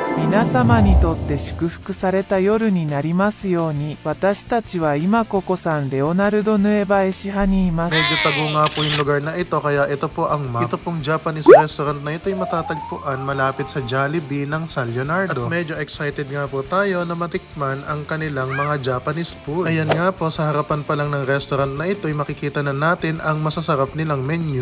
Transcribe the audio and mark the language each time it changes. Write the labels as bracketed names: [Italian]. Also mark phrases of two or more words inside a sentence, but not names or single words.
[Japanese] 皆様にとって祝福された夜になりますように。私たちは今ここSan Leonardo Nueva Ecija にいます。 [Filipino] Medyo tago nga po yung lugar na ito, kaya ito po ang map. Ito pong [English] Japanese restaurant [Filipino] na ito ay matatagpuan malapit sa Jollibee ng San Leonardo. At medyo excited nga po tayo na matikman ang kanilang mga [English] Japanese food. [Filipino] Ayan nga po, sa harapan pa lang ng restaurant na ito ay makikita na natin ang masasarap nilang menu.